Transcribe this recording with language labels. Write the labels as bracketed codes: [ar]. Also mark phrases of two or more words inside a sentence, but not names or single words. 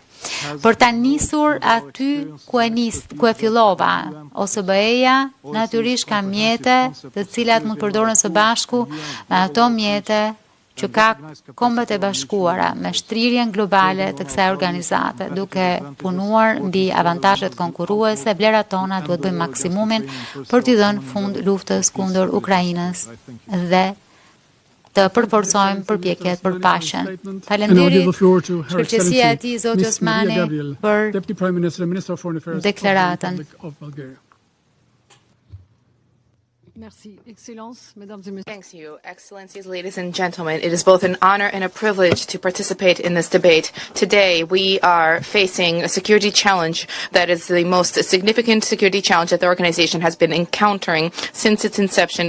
[sq] Për ta nisur aty ku e fillova, OKB-ja natyrisht ka mjete të cilat mund të përdoren së bashku me ato mjete që ka Kombet e Bashkuara me shtrirjen globale të kësaj organizate, duke punuar mbi avantazhet konkurruese, vlerat tona duhet bëjmë maksimumin për t'i dhënë fund luftës kundër Ukrainës dhe të përforcojmë përpjekjet për paqen. Faleminderit shkëlqësia e tij zoti Osmani për deklaratën. [en] Thanks you, Excellencies, ladies and gentlemen. It is both an honor and a privilege to participate in this debate. Today, we are facing a security challenge that is the most significant security challenge that the organization has been encountering since its inception.